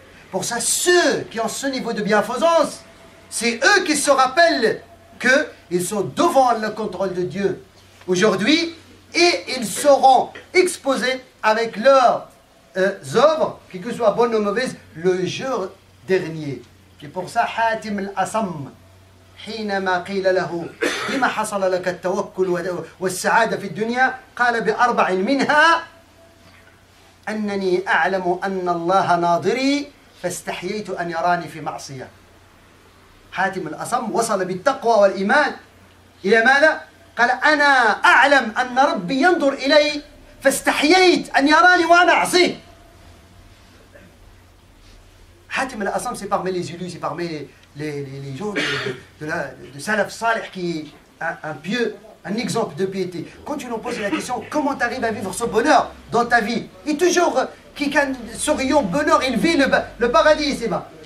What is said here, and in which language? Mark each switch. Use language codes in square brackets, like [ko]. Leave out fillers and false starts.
[fr] Pour ça, ceux qui ont ce niveau de bienfaisance, c'est eux qui se rappellent qu'ils sont devant le contrôle de Dieu aujourd'hui et ils seront exposés avec leurs œuvres, quelles que soient bonnes ou mauvaises, le jour dernier. Et pour ça, [ar] Hatim al-Asam, حينما قيل له بما حصل لك التوكل والسعادة في الدنيا قال بأربع منها أنني أعلم أن الله ناظري فاستحييت أن يراني في معصية. حاتم الأصم وصل بالتقوى والإيمان إلى ماذا؟ قال أنا أعلم أن ربي ينظر إلي فاستحييت أن يراني وأنا أعصيه. [fr] Hatim al-Asam, c'est parmi les élus, c'est parmi les gens de Salaf Salih qui est un pieux, un exemple de piété. Quand tu nous poses la question, comment tu arrives à vivre ce bonheur dans ta vie? Et toujours, quelqu'un souriant, bonheur, il vit le paradis, c'est bas.